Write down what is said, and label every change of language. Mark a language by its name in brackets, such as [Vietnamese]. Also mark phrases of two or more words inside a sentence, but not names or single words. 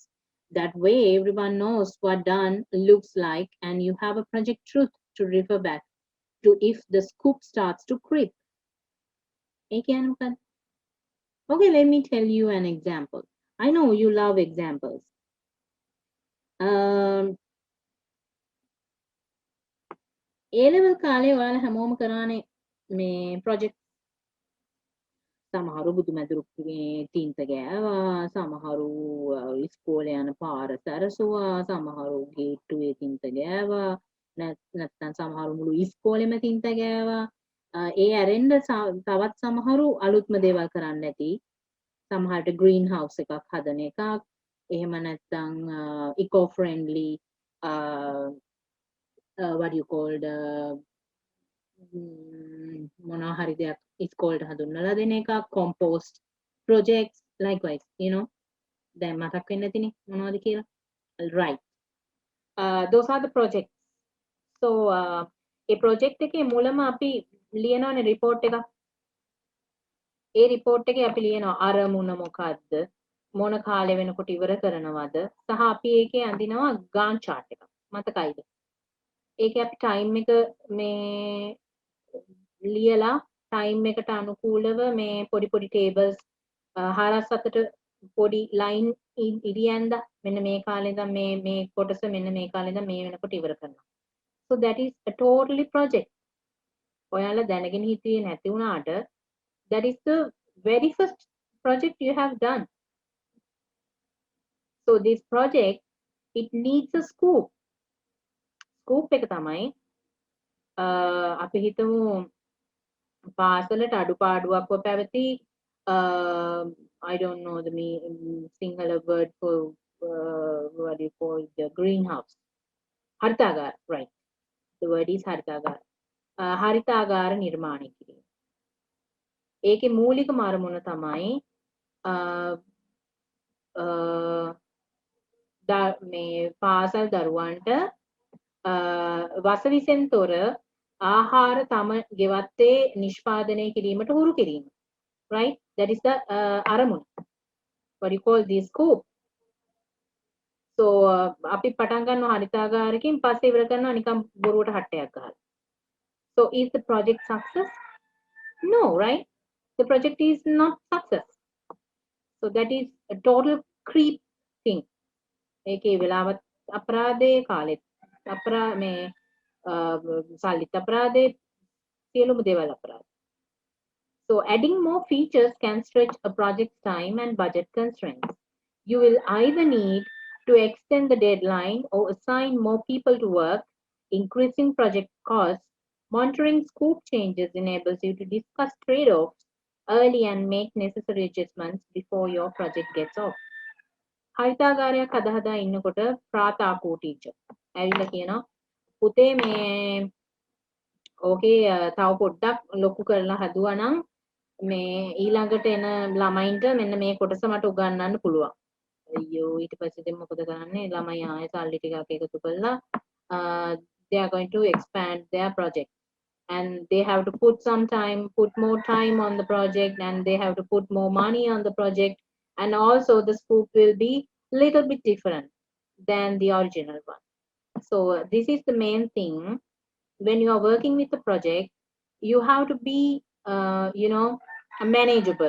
[English] That way everyone knows what done looks like, and you have a project truth to refer back to if the scoop starts to creep. Okay, let me tell you an example. I know you love examples. [Sinhala] A-level කාලේ ඔයාලා හැමෝම කරානේ මේ project. සමහරු බුදුමැදුරු තීන්ත ගෑවා, සමහරු ඉස්කෝලේ යන පාර සැරසුවා, සමහරු ගේට්ටුවේ තීන්ත ගෑවා, නැත්නම් සමහරු මුළු ඉස්කෝලෙම තීන්ත ගෑවා. ඒ ඇරෙන්න තවත් සමහරු අලුත්ම දේවල් කරන්න ඇති. සමහරට [English] green house [Sinhala] එකක් හදන එකක්, එහෙම නැත්නම් [English] eco friendly what you called [Sinhala] මොනවා හරි දෙයක් ඉස්කෝලේට හඳුන්වලා දෙන එකක්, [English] compost projects, likewise, you know, [Sinhala] දැන් මතක් වෙන්නේ නැතිනේ මොනවද කියලා. [English] Right. Those are the projects. [Sinhala] So ඒ project එකේ මුලම අපි ලියනවානේ report එකක්. ඒ report එකේ අපි ලියනවා අරමුණ මොකද්ද, මොන කාලෙ වෙනකොට ඉවර කරනවද, සහ අපි ඒකේ අඳිනවා [English] Gantt chart [Sinhala] එකක්. මතකයිද? ඒකේ අපි time එක මේ ලියලා time එකට අනුකූලව මේ පොඩි tables හරස් අතට පොඩි line ඉරියන්ද මෙන්න මේ කාලේ ඉඳන් මේ කොටස මෙන්න මේ කාලේ ඉඳන් මේ වෙනකොට ඉවර කරනවා. [English] So that is a totally project. [Sinhala] ඔයාලා දැනගෙන හිටියේ නැති වුණාට [English] that is the very first project you have done. So this project, it needs a scoop. [Sinhala] Scoop එක තමයි අපි හිතමු පාසලට අඩුපාඩුවක් පැවති [English] I don't know the Sinhala word for what do you call the greenhouse? Haritagara, right. The word is Haritagara. [Sinhala] Haritagara නිර්මාණය කිරීම. ඒකේ මූලික අරමුණ තමයි මේ පාසල් දරුවන්ට වසවිසෙන් තොර ආහාර තම ගෙවත්තේ නිෂ්පාදනය කිරීමට හුරු කිරීම. [English] Right? That is the අරමුණ. What do you call this scope? [Sinhala] So අපි පටන් ගන්නවා හරිතාගාරකින් පස්සේ ඉවර කරනවා නිකන් බොරුවට හට්ටයක් ගහලා. [English] So is the project success? No, right? The project is not success. So that is a total creep thing. [Sinhala] ඒකේ වෙලාවත් අපරාධේ කාලෙත් මේ සල්ලිත් අපරාධේ සියලුම දේවල් අපරාධ. [English] So adding more features can stretch a project's time and budget constraints. You will either need to extend the deadline or assign more people to work, increasing project costs. Monitoring scope changes enables you to discuss trade-offs early and make necessary adjustments before your project gets off. [Sinhala] හරිතාගාරයක් හදා ඉන්නකොට ප්‍රාතාකෝ ටීචර් ඇවිල්ලා කියනවා පුතේ මේ ඕකේ තව පොඩ්ඩක් ලොකු කරලා හදුවා නම් මේ ඊළඟට එන ළමයින්ට මෙන්න මේ කොටස මට උගන්වන්න පුළුවන්. අයියෝ ඊට පස්සේ දැන් මොකද කරන්නේ? ළමයි ආයෙ සල්ලි ටිකක් එකතු කරලා [English] they are going to expand their project and they have to put more time on the project and they have to put more money on the project and also the scope will be little bit different than the original one. So this is the main thing. When you are working with a project, you have to be manageable.